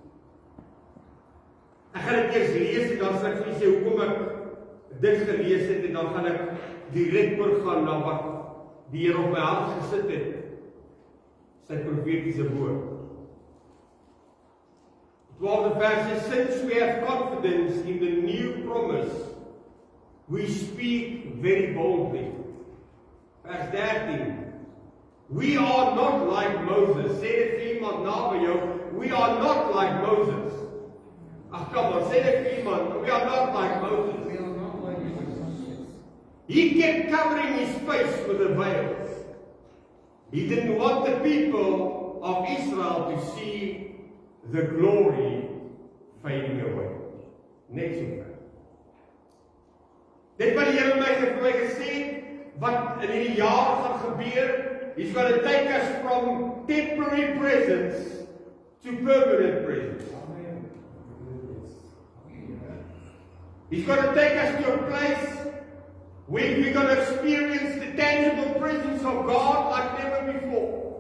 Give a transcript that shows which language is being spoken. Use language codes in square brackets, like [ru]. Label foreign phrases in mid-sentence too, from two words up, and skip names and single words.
[af] Ek gaan dit eers lees en dan sal ek vir julle sê hoekom ek dit gelees het en dan gaan ek direk oorgaan na wat die Here op my hart gesit het. Sy profetiese woord. 12de vers sê, [en] since we have confidence in the new promise, we speak very boldly. Vers 13. We are not like Moses. [af] Sê dit vir iemand naby jou. [en] We are not like Moses. [af] Ag kom, sê dit vir iemand. [en] We are not like Moses. He kept covering his face with a veil. He didn't want the people of Israel to see the glory fading away. [af] Net so ver. Dit wat die Here my gesê het, wat in hierdie jaar gaan gebeur, [en] He's going to take us from temporary presence to permanent presence. He's going to take us to a place where we're going to experience the tangible presence of God like never before.